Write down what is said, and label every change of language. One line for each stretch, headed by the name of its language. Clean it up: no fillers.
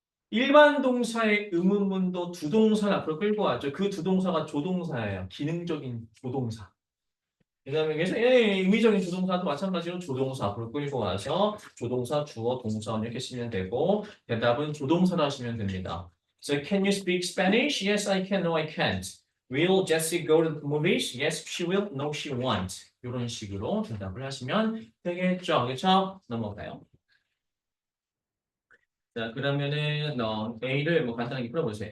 Korean: 일반 동사의 의문문도 두 동사를 앞으로 끌고 와죠. 그 두 동사가 조동사예요. 기능적인 조동사. 그 다음에 그래서 의미적인 조동사도 마찬가지로 조동사 앞으로 끌고 와서 조동사, 주어, 동사 이렇게 쓰면 되고 대답은 조동사로 하시면 됩니다.
English: So can you speak Spanish? Yes, I can. No, I can't. Will Jessie go to the movies? Yes, she will. No, she won't.
Korean: 이런 식으로 대답을 하시면 되겠죠. 그렇죠? 넘어가요. 자, 그러면은 A를 뭐 간단하게 풀어보세요.